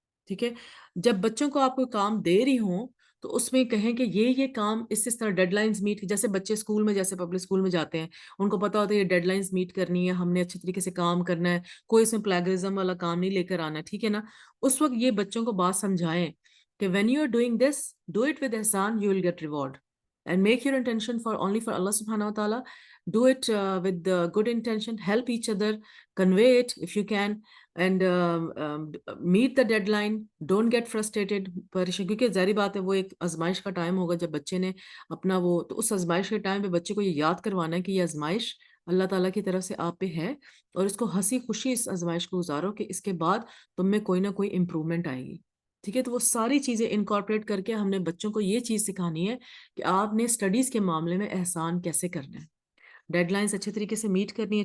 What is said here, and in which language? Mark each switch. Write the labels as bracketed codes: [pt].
[ur] ٹھیک ہے, جب بچوں کو آپ کوئی کام دے رہی ہوں تو اس میں کہیں کہ یہ کام اس طرح ڈیڈ لائنز میٹ, جیسے بچے اسکول میں, جیسے پبلک اسکول میں جاتے ہیں, ان کو پتا ہوتا ہے یہ ڈیڈ لائنز میٹ کرنی ہے, ہم نے اچھے طریقے سے کام کرنا ہے, کوئی اس میں پلیگرزم والا کام نہیں لے کر آنا, ٹھیک ہے نا. اس وقت یہ بچوں کو بات سمجھائیں کہ [en] When you are doing this, do it with احسان, you will get reward, and make your intention for only for اللہ سبحانہ و تعالیٰ. Do it with good intention, help each other, convey it if you can, and meet the deadline. Don't get frustrated. [ur] کیونکہ ظاہری بات ہے وہ ایک آزمائش کا ٹائم ہوگا جب بچے نے اپنا وہ, تو اس آزمائش کے ٹائم پہ بچے کو یہ یاد کروانا ہے کہ یہ آزمائش اللہ تعالیٰ کی طرف سے آپ پہ ہے, اور اس کو ہنسی خوشی اس آزمائش کو گزارو کہ اس کے بعد تم میں کوئی نہ کوئی امپرومنٹ آئے گی. ٹھیک ہے, تو وہ ساری چیزیں انکارپوریٹ کر کے ہم نے بچوں کو یہ چیز سکھانی ہے کہ آپ نے اسٹڈیز کے معاملے میں احسان کیسے کرنا ہے, ڈیڈ لائنس اچھے طریقے سے میٹ کرنی ہے.